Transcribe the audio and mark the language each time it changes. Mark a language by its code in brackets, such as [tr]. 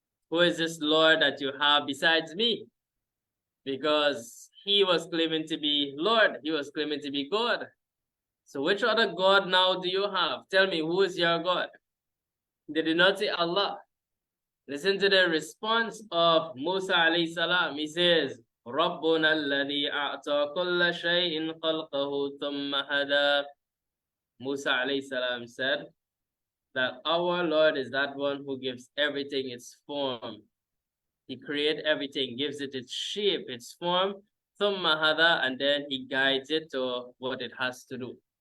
[en] Who is this Lord that you have besides me? Because he was claiming to be Lord. He was claiming to be God. So which other God now do you have? Tell me, who is your God? They did not say Allah. Listen to the response of Musa alayhi salam. He says, [ar] رَبُّنَا الَّذِي أَعْطَى كُلَّ شَيْءٍ خَلْقَهُ ثُمَّ هَدَى. [en] Musa alayhi salam said that our Lord is that one who gives everything its form. He creates everything, gives it its shape, its form, [ar] ثُمَّ هَدَى, [en] and then he guides it to what it has to do.